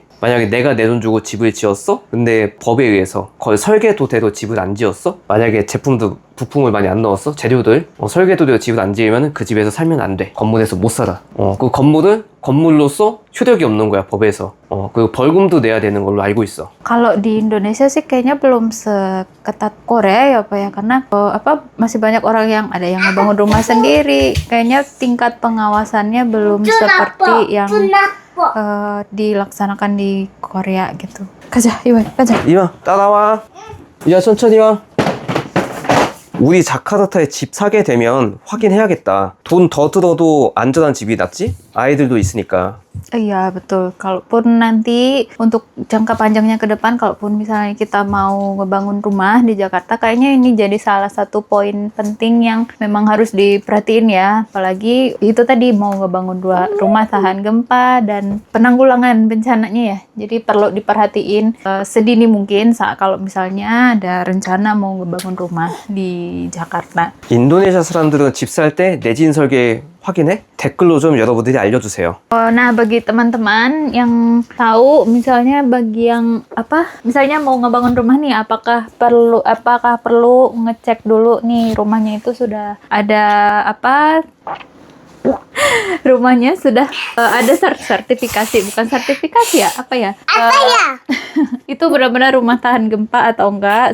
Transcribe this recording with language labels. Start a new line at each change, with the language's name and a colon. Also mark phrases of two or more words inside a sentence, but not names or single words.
Korean: 만약에 내가 내 돈 주고 집을 지었어? 근데 법에 의해서 설계도대로 집을 안 지었어? 만약에 부품을 많이 안 넣었어? 재료들 설계도대로 집을 안 지으면 그 집에서 살면 안 돼. 건물에서 못 살아. 그 건물은 건물로서 효력이 없는 거야, 법에서. 그리고 벌금도 내야 되는 걸로 알고 있어.
Indonesian: Kalau di Indonesia sih kayaknya belum seketat Korea ya Pak ya, karena masih banyak orang yang ada yang ngebangun rumah sendiri. Kayaknya tingkat pengawasannya belum seperti yang dilaksanakan di Korea gitu.
Korean: 가자, 이와, 가자. 이마, 따라와. 야, 천천히 와. 우리 자카르타에 집 사게 되면 확인해야겠다. 돈 더 들어도 안전한 집이 낫지? 아이들도 있으니까.
Indonesian: Iya betul. Kalaupun nanti untuk jangka panjangnya ke depan, kalaupun misalnya kita mau ngebangun rumah di Jakarta, kayaknya ini jadi salah satu poin penting yang memang harus diperhatiin ya. Apalagi itu tadi mau ngebangun rumah tahan gempa dan penanggulangan bencananya ya. Jadi perlu diperhatiin sedini mungkin saat kalau misalnya ada rencana mau ngebangun rumah di Jakarta.
Korean: 인도네시아 사람들은 집 살 때 내진 설계 확인해? 댓글로 좀 여러분들이 알려주세요.
Indonesian: Nah, bagi teman-teman yang tahu, misalnya bagi yang misalnya mau ngebangun rumah nih, apakah perlu ngecek dulu nih rumahnya itu sudah ada rumahnya sudah ada sertifikasi, bukan sertifikasi ya, itu benar-benar rumah tahan gempa atau enggak?